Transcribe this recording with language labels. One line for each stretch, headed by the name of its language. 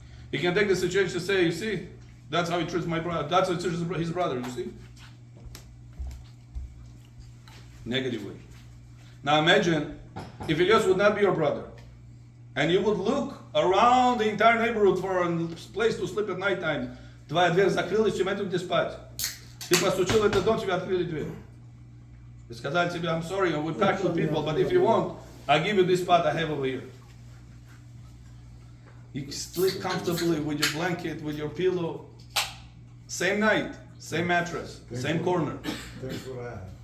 English: He can take the situation to say, you see, that's how he treats my brother, that's how he treats his brother, you see? Negative way. Now imagine if Elias would not be your brother, and you would look around the entire neighborhood for a place to sleep at night time.
Russian: Твоя дверь закрылась, тебе где спать. Ты постучил в этот дом, тебе открыли дверь.
English: They
Russian: сказали тебе,
English: I'm sorry, we're packed with people, but if you want, I'll give you this spot I have over here. You sleep comfortably with your blanket, with your pillow. Same night, same mattress, same corner. That's what I have.